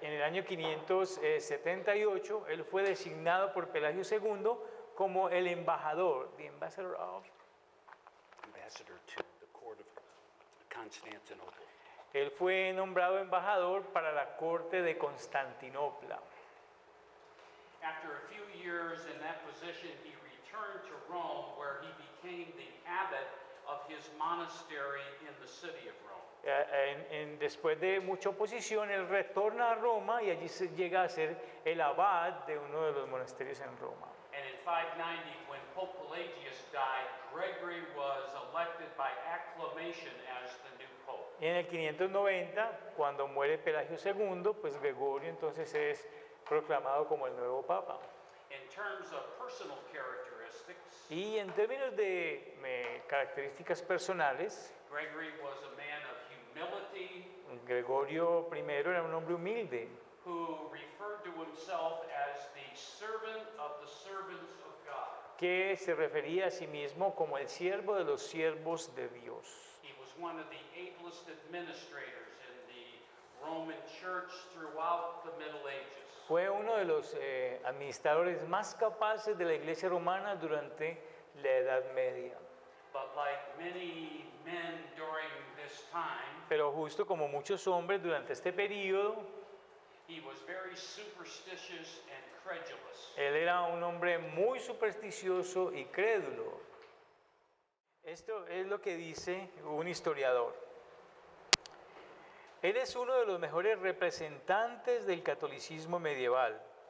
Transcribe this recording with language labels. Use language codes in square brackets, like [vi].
[es] En el año 578, él fue designado por Pelagio II como el embajador, [en] the ambassador of. Ambassador to the court of Constantinople. [es] Él fue nombrado embajador para la corte de Constantinopla. [en] After a few years in that position, he returned to Rome, where he became the abbot of his monastery in the city of Rome. [es] Después de mucha oposición, él retorna a Roma y allí se llega a ser el abad de uno de los monasterios en Roma. [en] And in 590, when Pope Pelagius died, Gregory was elected by acclamation as the new pope. [es] Y en el 590, cuando muere Pelagio II, pues Gregorio entonces es proclamado como el nuevo papa. [en] In terms of personal characteristics, [es] Y en términos de características personales, [en] Gregory was a man of humility [es] Gregorio I era un hombre humilde [en] who referred to himself as the servant of the servants of God. [es] que se refería a sí mismo como el siervo de los siervos de Dios. [en] He was one of the ablest administrators in the Roman Church throughout the Middle Ages. [es] Fue uno de los administradores más capaces de la Iglesia romana durante la Edad Media. [en] But like many men during this time, [es] Pero justo como muchos hombres durante este periodo, [en] he was very superstitious and credulous. [es] él era un hombre muy supersticioso y crédulo. Esto es lo que dice un historiador. Él es uno de los mejores representantes del catolicismo medieval.